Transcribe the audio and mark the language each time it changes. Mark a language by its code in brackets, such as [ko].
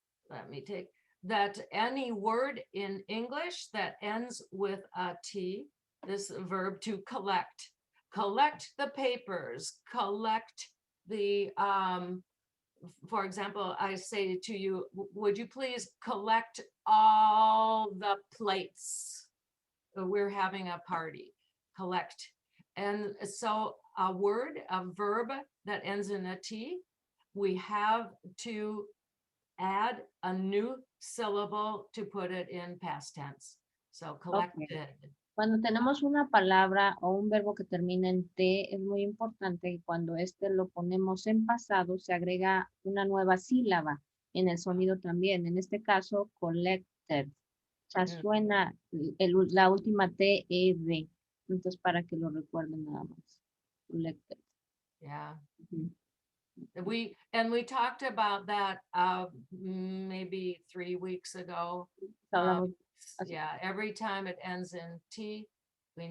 [en] Let me take that. Any word in English that ends with a T, this verb to collect the papers, collect the for example, I say to you, would you please collect all the plates? We're having a party. Collect. And so a verb that ends in a T, we have to add a new syllable to put it in past tense. So collected. [es] Cuando tenemos una palabra o un verbo que termina en T, es muy importante que cuando lo ponemos en pasado, se agrega una nueva sílaba en el sonido también. En este caso, collected. O sea, suena la última T, E, D. Entonces, para que lo recuerden nada más. [en] Collected. Yeah. Ujú. We talked about that maybe 3 weeks ago. [es] Hablamos hace- [en] Yeah, every time it ends in T, we